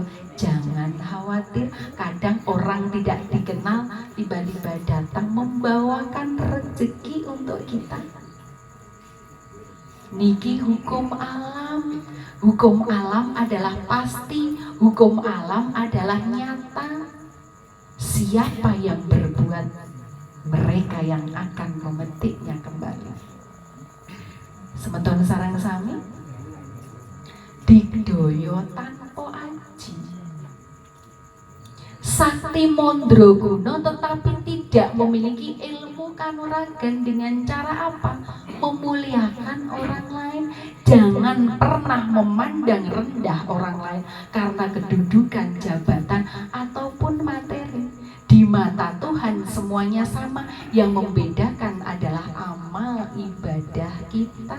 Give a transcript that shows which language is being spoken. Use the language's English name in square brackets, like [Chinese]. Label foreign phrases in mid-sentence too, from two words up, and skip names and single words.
[Indonesian] Jangan khawatir, kadang orang tidak dikenal tiba-tiba datang membawakan rezeki untuk kita. Niki hukum alam. Hukum alam adalah pasti, hukum alam adalah nyata. Siapa yang berbuat, mereka yang akan memetiknya kembali. [Balinese] Semeton sarang sami [Javanese] digdoyo tanpa aji. [Indonesian] Sakti Mandraguna tetapi tidak memiliki ilmu kanuragan. Dengan cara apa? Memuliakan orang lain. Jangan pernah memandang rendah orang lain karena kedudukan, jabatan, ataupun materi. Di mata Tuhan semuanya sama. Yang membedakan adalah amal ibadah kita.